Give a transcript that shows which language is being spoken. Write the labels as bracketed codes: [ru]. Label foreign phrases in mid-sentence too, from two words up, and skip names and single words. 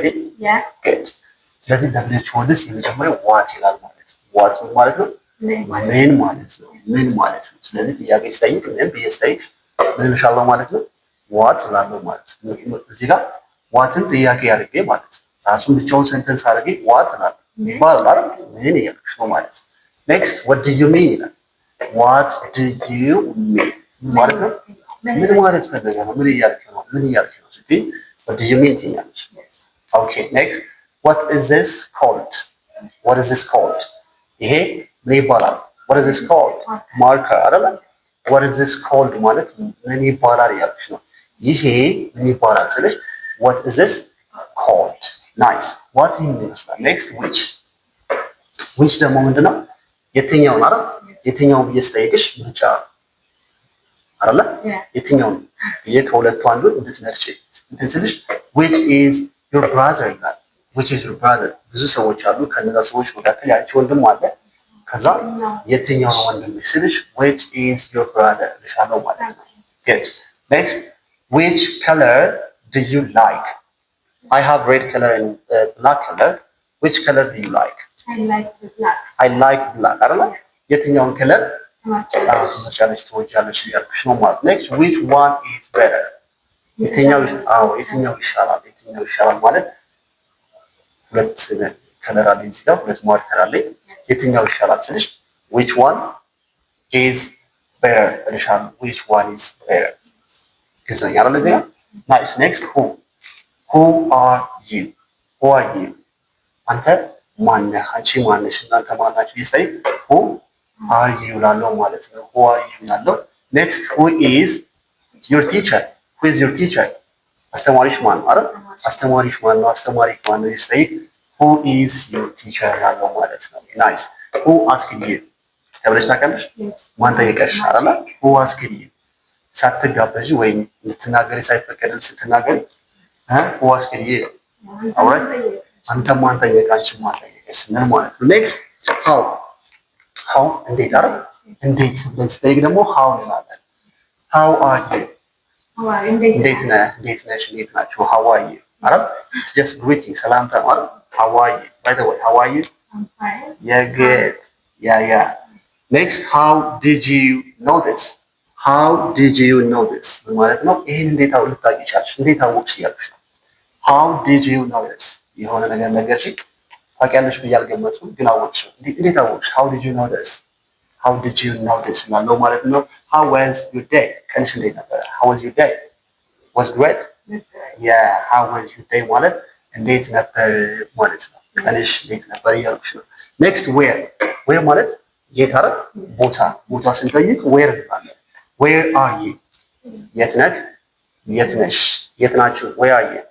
[am] ጉድ። ስለዚህ [en] WH words [am] የመጀመሪያው ዋት ይላል ማለት ነው። ዋት ማለት ነው ምን ማለት ነው። ምን ማለት ነው። ስለዚህ ጥያቄ ስጠይቅ ምን ብዬ ስጠይቅ ምን እልሻለሁ ማለት ነው። ዋት እላለሁ ማለት ነው። እዚህ ጋር ዋትን ጥያቄ አድርጌ ማለት ነው። ራሱን ብቻውን ሴንተንስ አድርጌ ዋት እላለሁ ይባላል። ምን እያልኩሽ ነው ማለት ነው። ኔክስት [en] what do you mean [am] ይላል። [en] what do you mean [am] ማለት ነው። ምን ማለት ፈልገ ነው? ምን እያልክ ነው? ምን እያልክ ነው ስትይ [en] what do you mean [am] ትያለሽ። [en] okay next what is this called? what is this called? [am] ይሄ ምን ይባላል? [en] what is this called? [am] ማርከር አይደል? [en] what is this called [am] ማለት ምን ይባላል እያልኩሽ ነው። ይሄ ምን ይባላል ስልሽ [en] what is this called? nice. [am] what ይመስላል? [en] next which [am] ደግሞ ምንድነው? የትኛው ማለት የትኛው ብዬ ስጠይቅሽ ምርጫ አይደለ? የትኛው ብዬ ከሁለቱ አንዱን እንድትመርጪ እንትን ስልሽ [en] which is your brother [am] ይላል። [en] which is your brother [am] ብዙ ሰዎች አሉ። ከነዛ ሰዎች መካከል ያንቺ ወንድም አለ። ከዛ የትኛው ነው ወንድም ስልሽ [en] which is your brother [am] ልሻለው ማለት ነው። good. [en] next which color do you like? I have red color and black color. which color do you like? I like the black. I like black. [am] አይደል? የትኛውን ከለር ትመርጫለሽ ትወጃለሽ እያልኩሽ ነው ማለት። [en] next which one is better? [am] የትኛው ይሻላል? የትኛው ይሻላል ማለት ሁለት ከለር አለ እዚህ ጋር ሁለት ማርከር አለ። የትኛው ይሻላል ስልሽ [en] which one is better [am] እልሻለሁ። [en] which one is better [am] ግልጽ ነው አይደል? እዚህ ጋር nice. [en] next who are you? who are you? [am] አንተ ማነህ? አንቺ ማነሽ? እናንተ ማናችሁ? ይስታይ [en] who are you [am] ላለው ማለት ነው። [en] who are you [am] ላለው [en] next who is your teacher? who is your teacher? [am] አስተማሪሽ ማን ነው አይደል? አስተማሪሽ ማን ነው? አስተማሪሽ ማን ነው? ይስታይ [en] who is your teacher [am] ላለው ማለት ነው። nice. [en] who asked you [am] ተብለሽ ታውቂያለሽ? ማን ጠየቀሽ አይደል? [en] who asked you [am] ሳትጋበዥ ወይም ልትናገሪ ሳይፈቀድልሽ ስትናገሪ [en] who asked you [am] አውራ አንተ ማን ጠየቀ? አንቺ ማን ጠየቀሽ ስንል ማለት ነው። [en] next how [am] እንዴት አይደል? እንዴት ብለን ስጠይቅ ደግሞ how እንላለን። [en] how are you? [am] እንዴት ነህ? እንዴት ነሽ? እንዴት ናችሁ? [en] how are you አይደል? it's just greeting [am] ሰላምታ ማለት [en] how are you? by the way how are you? I'm fine. yeah good. yeah next how did you know this? how did you know this [am] ማለት ነው። ይሄን እንዴት ልታውቂ ቻልሽ? እንዴት አወቅሽ እያልኩሽ ነው። [en] how did you know this [am] የሆነ ነገር ነገርሽ ታውቂያለሽ ብዬ አልገመትኩም፣ ግን አወቅሽው። እንዴት አወቅሽ? [en] how did you know this? how did you know this [am] ማለት ማለት ነው። [en] how was your day? [am] ቀንሽ እንዴት ነበር? [en] how was your day? was great. yeah how was your day [am] ማለት እንዴት ነበር ማለት ነው። ቀንሽ እንዴት ነበር እያልኩሽ ነው። [en] next where [am] ማለት የት አይደል? ቦታ ስንጠይቅ where እንላለን። [en] where are you? [am] የት ነህ? የት ነሽ? የት ናችሁ? [en] where are you?